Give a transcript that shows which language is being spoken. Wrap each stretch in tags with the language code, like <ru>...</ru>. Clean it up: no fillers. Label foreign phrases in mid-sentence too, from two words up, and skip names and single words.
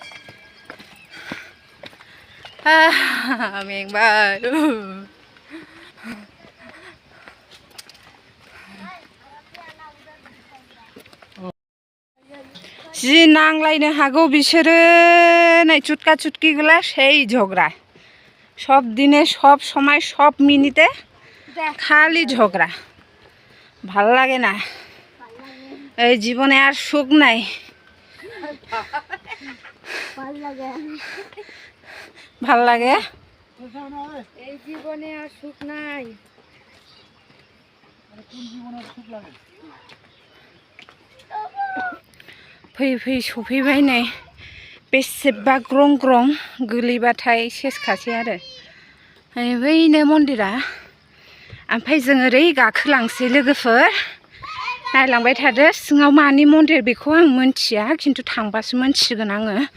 <brx>मेंबाय जि नांलायनो हागौ बिसोरो नै चुटका चुटकी</brx> <bn>गुला সেই ঝগড়া সব দিনে সব সময় সব মিনিটে খালি ঝগড়া ভাল লাগে না এই জীবনে আর সুখ নাই ভাল লাগে এই জীবনে আর সুখ নাই फै</bn> <brx>सफैबाय नै बेसेबा ग्रं गोलैबाथाय सेसखासै आरो बैनो मन्दिरा ओमफ्राय जों ओरै गाखोलांसै लोगोफोर नायलांबाय थादो सिङाव मानि मन्दिर बेखौ आं मोनथिया खिन्थु थांबासो मोनथिगोन आङो</brx>